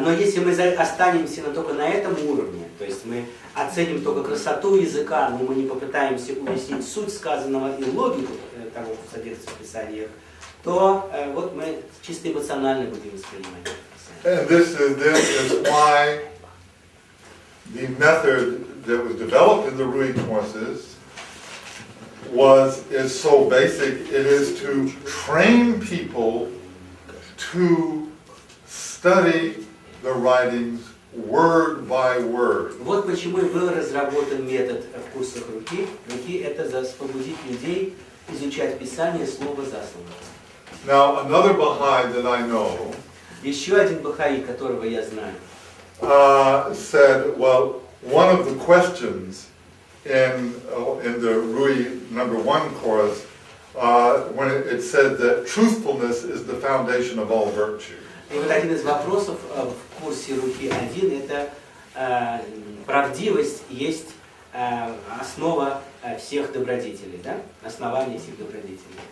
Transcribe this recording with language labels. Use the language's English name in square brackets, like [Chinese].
[Russian] Но если мы останемся только на этом уровне, то есть мы оценим только красоту языка, но мы не попытаемся уяснить суть сказанного и логику того, что содержится в Писаниях, то вот мы чисто эмоционально будем воспринимать Писание. [English] And this is why the method that was developed in the Rui courses is so basic. It is to train people to study the writings word by word. [Russian] Вот почему и был разработан метод в курсах Рухи. Рухи — это побудить людей изучать Писание слово за слово. [English] Now, another Baha'i that I know [Russian] Еще один бахаи, которого я знаю, [English] said, well, one of the questions in the Rui #1 course, when it said that truthfulness is the foundation of all virtue. [Russian] И вот один из вопросов в курсе Рухи 1 это правдивость есть основа всех добродетелей, да? Основание всех добродетелей.